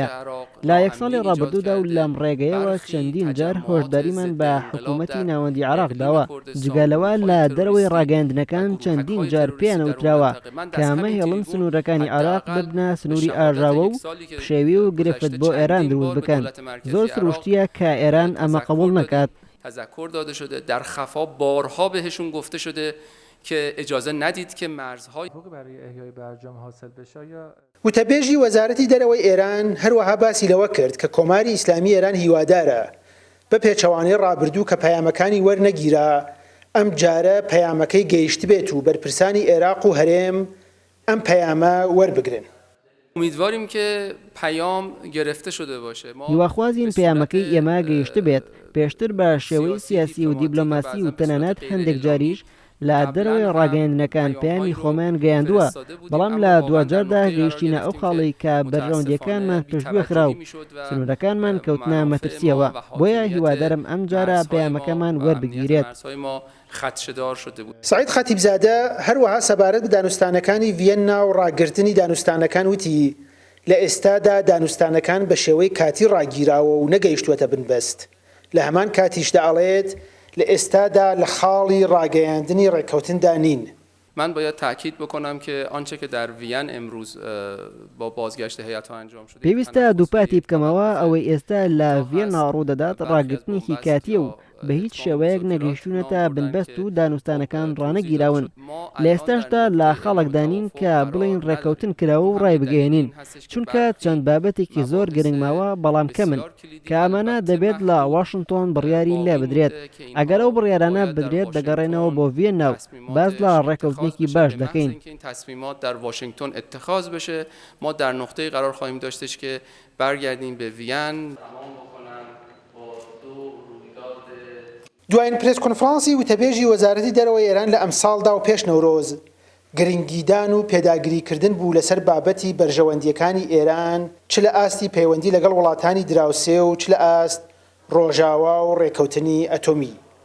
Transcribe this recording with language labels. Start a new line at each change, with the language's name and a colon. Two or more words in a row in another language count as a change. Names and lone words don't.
Central Kurdish: لا یەک ساڵی ڕابردوودا و لەم ڕێگەیەوە چەندین جار هۆشداریمان بە حکوومەتی ناوەندی عێراق داوە. جگالەوە لە دەرەوەی ڕاگەاندنەکان چەندین جار پێیان وتراوە کە ئەمە هێڵن سنوورەکانی عێراق ببنە سنووری ئاژاوە و پشێوی و گرفت بۆ ئێران دروست بکەن. زۆر سروشتیە کە ئێران ئەمە قبول نکات.
Persian: تذکر داده شده در خفا بارها بهشون گفته شده که اجازه ندید که مرزهای برای احیای برجام حاصل بشه.
Central Kurdish: وتەبێژی وەزارەتی دەرەوەی ئێران هەروەها باسی لەوە کرد کە کۆماری ئیسلامی ئێران هیوادارە بە پێچەوانەی ڕابردوو کە پەیامەکانی وەرنەگیرا ئەم جارە پەیامەکەی گەیشت بێت و بەرپرسانی عێراق و هەرێم ئەم پەیامە وەربگرن.
Persian: امیدواریم که پیام گرفته شده باشه.
Central Kurdish: هیواخوازین پەیامەکەی ئێمە گەیشت بێت پێشتر بە شێوەی سیاسی و دیبلۆماسی و تەنانەت هەندێک جاریش لە دەرەوەی ڕاگەیاندنەکان پەیامی خۆمان گەیاندووە، بەڵام لە دوجاردا گەیشتینە ئەو خاڵی کە بەرژەوەندیەکانمان پشتگوێ خرا و سنوورەکانمان کەوتنە مەترسیەوە، بۆیە هیوادارم ئەم جارە پەیامەکەمان وەربگیرێت. سعید خەتیبزادە هەروەها سەبارەت بە دانوستانەکانی ڤیەنا و ڕاگررتنی دانوستانەکان وتی لە ئێستادا دانوستانەکان بە شێوەی کاتی ڕاگیراوە و نەگەیشتووەتە بنبەست. لە هەمان کاتیشدا ئەڵێت لە ئێستادا لە خاڵی ڕاگەیاندنی ڕێکەوتندا نین.
Persian: من باید تاکید بکنم که آنچه که در وین امروز با بازگشت هیئت‌ها انجام شده
Central Kurdish: پێویستە دووپاتی بکەمەوە ئەوەی ئێستا لە ڤیەنا ڕوودەدات ڕاگررتنیکی کاتیە و بە هیچ شێوەیەک نەگەیشتوونەتە بنبەست و دانوستانەکان ڕانەگیراون. لە ئێستاشدا لە خەڵکدانین کە بڵین ڕێکەوتن کراوە و ڕای بگەێنین، چونکە چەند بابەتێکی زۆر گرنگماوە بەڵام کەمن کە ئەمانە دەبێت لە واشنگتۆن بڕیاری لێ بدرێت. ئەگەر ئەو بڕیارانە بدرێت دەگەڕێنەوە بۆ ڤیەنا و باز لە ڕێکەوتنێکی باش دەکەین.
Persian: تصمیمات در واشنگتن اتخاذ بشه ما در نقطه‌ای قرار خواهیم داشتش که برگردیم به وین.
Central Kurdish: دوایین
English: press conference
Central Kurdish: وتەبێژی وەزارەتی دەرەوەی ئێران لە ئەم ساڵدا و پێش نەورۆز گرنگیدان و پێداگریکردن بوو لەسەر بابەتی بەرژەوەندیەکانی ئێران چ لە ئاستی پەیوەندی لەگەڵ وڵاتانی دراوسێ و چ لە ئاست ڕۆژاوا و ڕێکەوتنی ئەتۆمی.